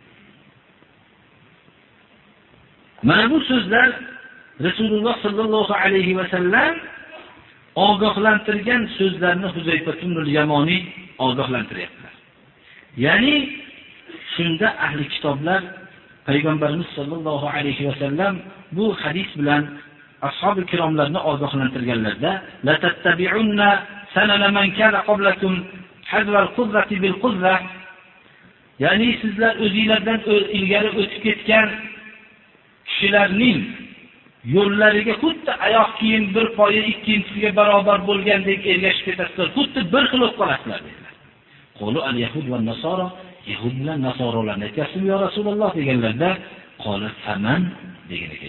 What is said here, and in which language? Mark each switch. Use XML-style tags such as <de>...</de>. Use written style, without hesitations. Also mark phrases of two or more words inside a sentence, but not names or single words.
<uz>Mana bu so'zlar Rasululloh</uz> <ar>صلى الله عليه وسلم</ar> <uz>ogohlantirgan so'zlarni Huzayfa ibn al-Yamani ogohlantiryaptilar. Ya'ni shunda ahli kitoblar payg'ambarimiz</uz> <ar>صلى الله عليه وسلم</ar> <uz>bu hadis bilan ashabi kiromlarni ogohlantirganlarda,</uz> <ar>لتتبعن سنن من كان قبلكم حذو القذة بالقذة,</ar> <uz>ya'ni sizlar o'zingizlardan ilgari o'tib ketgan kishilarning yo'llariga xuddi oyoq kiyim bir poya ikkinchisiga barobar bo'lgandek ergashib ketasizlar, xuddi bir xil bo'lib qolasizlar dedilar.</uz> <ar>قالوا اليهود والنصارى,</ar> <uz>yahud bilan nasoralarni aytyapsiz</uz> <ar>يا رسول الله</ar> <uz>deganlarda,</uz> <ar>قال فمن</ar> <uz>degan ekan.</uz>